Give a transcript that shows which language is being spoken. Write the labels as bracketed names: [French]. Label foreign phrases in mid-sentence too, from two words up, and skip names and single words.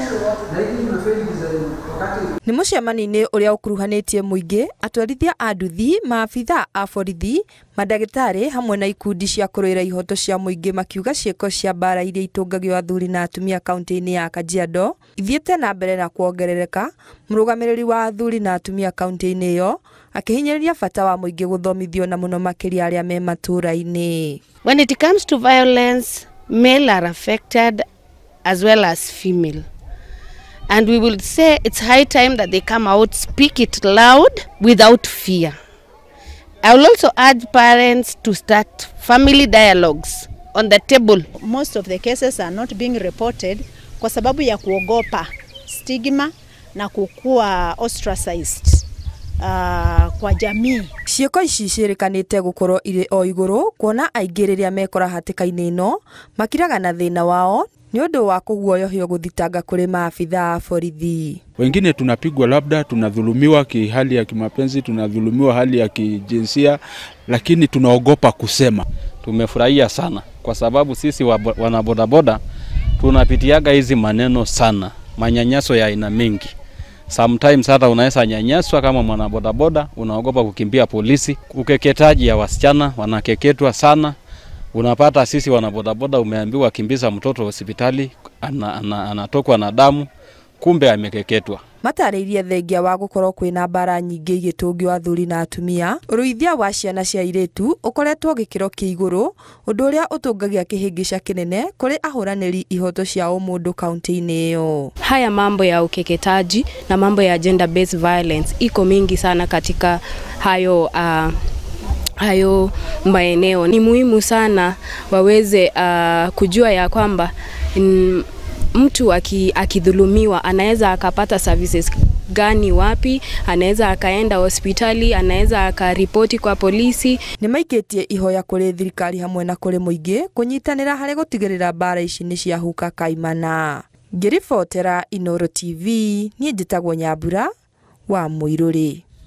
[Kikuyu] Nĩ mũcemanio-inĩ ũrĩa ũkuruhanĩtie mũingĩ, atwarithia a nduthi, maabithaa a borithi, mandagĩtarĩ hamwe na ikundi cia kũrũĩra ihoto cia mũingĩ makiuga ciĩko cia mbara iria itũngagio athuri na atumia kaunti-inĩ ya Kajiado ithiĩte na mbere na kuongerereka. Mũrũgamĩrĩri wa athuri na atumia kaunti-inĩ ĩyo akĩhinyĩrĩria bata wa mũingĩ gũthomithio na mũno makĩria arĩa me matũũra-inĩ. [English] When it comes to violence, male are affected as well as female. And we will say it's high time that they come out, speak it loud without fear. I will also urge parents to start family dialogues on the table. Most of the cases are not being reported [Swahili] kwa sababu ya kuogopa stigma na kukua ostracized kwa jamii. [Kikuyu] Ciĩko ici ciĩrĩkanĩte gũkorwo irĩ o igũrũ kuona aingĩ rĩrĩa mekora hatĩka-inĩ ĩno makiraga na thĩna wao ni ũndũ wa kũguoyohio gũthitanga kũrĩ maabithaa a borithi. [Swahili] Wengine tunapigwa, labda tunadhulumiwa kihali ya kimapenzi, tunadhulumiwa hali ya kijinsia, lakini tunaogopa kusema. Tumefurahia sana kwa sababu sisi wanabodaboda tunapitiaga hizi maneno sana, manyanyaso ya aina mingi. Sometimes hata unaweza nyanyaswa kama mwanabodaboda, unaogopa kukimbia polisi. Ukeketaji ya wasichana, wanakeketwa sana. Unapata sisi wanabodaboda umeambiwa kimbiza mtoto hospitali, anatokwa na damu, kumbe amekeketwa. [Kikuyu] Matarĩirie thengia wa gũkorwo kwĩna mbara nyingĩ igĩtũngio athuri na atumia, ũruithia wa ciana cia airĩtu ũkoretwo gĩkĩro kĩa igũrũ, ũndũ ũrĩa ũtũngagia kĩhĩngĩca kĩnene kũrĩ ahũranĩri ihoto cia ũmũndũ kaunti-inĩ ĩyo. [Swahili] Haya mambo ya ukeketaji na mambo ya [English] gender based violence [Swahili] iko mingi sana katika hayo maeneo. Ni muhimu sana waweze kujua ya kwamba mtu akidhulumiwa anaweza akapata services gani wapi, anaweza akaenda hospitali, anaweza akaripoti kwa polisi. [Kikuyu] Nĩmaikĩtie ihoya kũrĩ thirikari hamwe na kũrĩ mũingĩ kũnyitanĩra harĩ gũtigĩrĩra mbara ici nĩ ciahuka kaimana. Ngĩribotera Inooro TV, niĩ njĩtagwo Nyambura wa Mũirũrĩ.